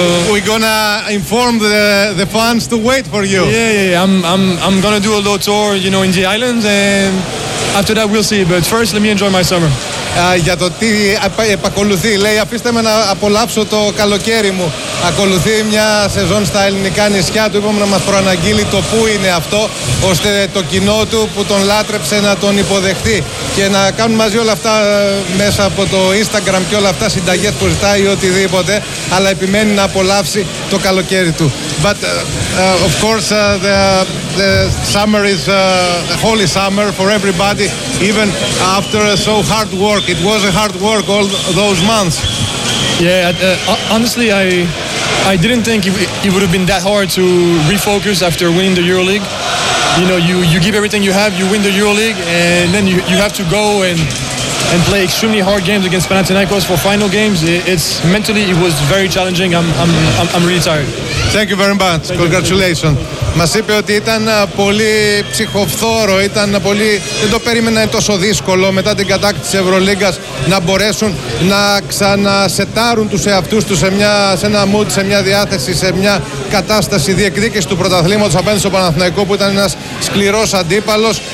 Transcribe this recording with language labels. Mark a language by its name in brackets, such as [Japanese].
[English] We're gonna inform the fans to wait for you. Yeah. I'm gonna do a little tour, you know, in the islands, and after that we'll see. But first, let me enjoy my summer. [Greek] Για το τι επακολουθεί, λέει, αφήστε με να απολαύσω το καλοκαίρι μου. Ακολουθεί μια σεζόν στα ελληνικά νησιά. Του είπαμε να μας προαναγγείλει το πού είναι αυτό, ώστε το κοινό του που τον λάτρεψε να τον υποδεχτεί και να κάνουν μαζί όλα αυτά μέσα από το Instagram και όλα αυτά, συνταγές που ζητάει ή οτιδήποτε, αλλά επιμένει να απολαύσει το καλοκαίρι του. [English] But of course the summer is a holy summer for everybody, even after so hard work. It was a hard work all those months. Yeah, honestly, I didn't think it would have been that hard to refocus after winning the EuroLeague. you know, you give everything you have, you win the EuroLeague, and then you have to go and play extremely hard games against Panathinaikos for final games. It's mentally, it was very challenging. I'm really tired. Thank you very much. Thank Congratulations. [Greek] Μας είπε ότι ήταν πολύ ψυχοφθόρο, ήταν πολύ, δεν το περίμενα τόσο δύσκολο μετά την κατάκτηση της Ευρωλίγκας να μπορέσουν να ξανασετάρουν τους εαυτούς τους σε ένα mood, σε μια διάθεση, σε μια κατάσταση διεκδίκηση του πρωταθλήματος απέναντι στο Παναθηναϊκό που ήταν ένας σκληρός αντίπαλος.